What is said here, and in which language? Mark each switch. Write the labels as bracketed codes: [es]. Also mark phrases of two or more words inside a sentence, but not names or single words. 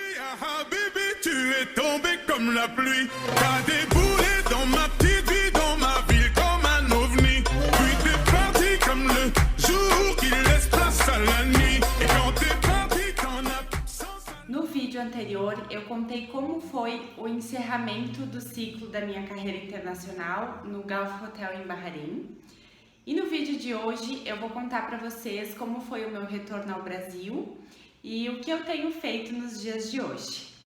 [fr] Habibi, tu es tombé comme la pluie. T'as déboulé dans ma petite vie, dans ma ville comme un ovni. Puis t'es parti comme le jour qui laisse place à la nuit. Et quand t'es parti, t'en as [pt] No vídeo anterior, eu contei como foi o encerramento do ciclo da minha carreira internacional no Gulf Hotel em Bahrein. E no vídeo de hoje eu vou contar para vocês como foi o meu retorno ao Brasil e o que eu tenho feito nos dias de hoje.